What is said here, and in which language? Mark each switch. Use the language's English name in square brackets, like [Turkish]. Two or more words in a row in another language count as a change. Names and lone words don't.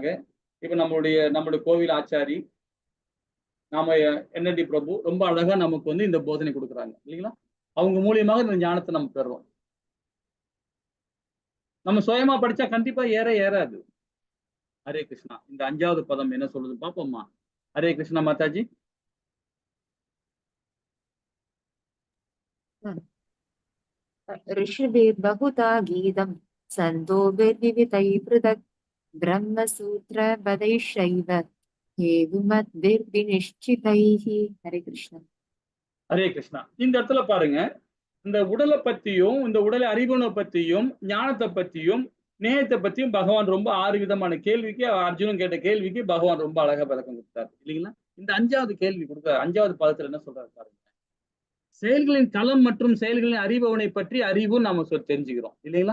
[Tamil] இப்ப நம்மளுடைய கோவில் ஆச்சாரி நாம NND பிரபு ரொம்ப அழகா நமக்கு வந்து இந்த போதனை கொடுக்குறாங்க இல்லைங்களா? அவங்க மூலியமாக இந்த ஞானத்தை நம்ம பெறுறோம். நம்ம சுயமா படிச்சா கண்டிப்பா ஏறாது. ஹரே கிருஷ்ணா. இந்த 5வது பதம் என்ன சொல்லுது பாப்போம்மா. ஹரே கிருஷ்ணா மாதாஜி. [Sanskrit] ऋषिभिर्बहुधा गीतं छन्दोभिर्विविधैः पृथक् ब्रह्मसूत्रपदैश्चैव हेतुमद्भिर्विनिश्चितैः. हरे कृष्ण. [Tamil] ஹரே கிருஷ்ணா. இந்த இடத்துல பாருங்க, இந்த உடலை பத்தியும் இந்த உடலை அறிவுனை பத்தியும் ஞானத்தை பத்தியும் நேயத்தை பத்தியும் பகவான் ரொம்ப 6 விதமான கேள்விக்கு அர்ஜுனன் கேட்ட கேள்விக்கு பகவான் ரொம்ப அழகா விளக்கம் கொடுத்தாரு இல்லைங்களா? இந்த 5வது கேள்வி கொடுக்க 5வது பதத்துல என்ன சொல்றாரு பாருங்க. செயல்களின் தளம் மற்றும் செயல்களின் அறிபவனை பற்றி அறிவும் நாம தெரிஞ்சுக்கிறோம் இல்லைங்களா?